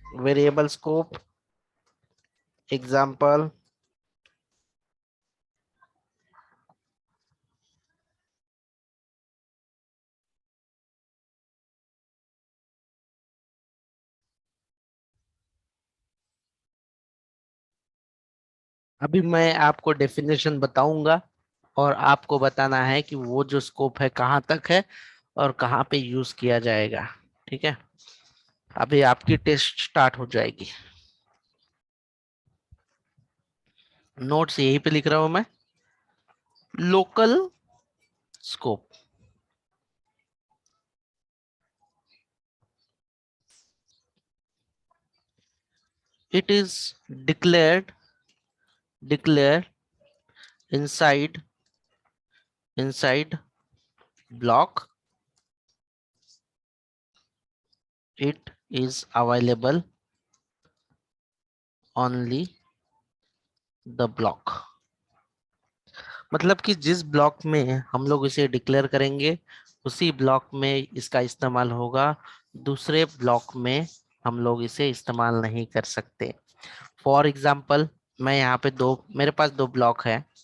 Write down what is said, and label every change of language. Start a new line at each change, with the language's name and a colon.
Hindi: Variable scope example, अभी मैं आपको डेफिनेशन बताऊंगा और आपको बताना है कि वो जो स्कोप है कहाँ तक है और कहाँ पे यूज किया जाएगा. ठीक है, अभी आपकी टेस्ट स्टार्ट हो जाएगी. नोट्स यहीं पे लिख रहा हूं मैं.
English: Local scope, it is declared inside block. It is available only the block.
Hindi: मतलब कि जिस ब्लॉक में हम लोग इसे डिक्लेयर करेंगे उसी ब्लॉक में इसका इस्तेमाल होगा, दूसरे ब्लॉक में हम लोग इसे इस्तेमाल नहीं कर सकते. फॉर एग्जाम्पल, मैं यहाँ पे मेरे पास दो ब्लॉक है.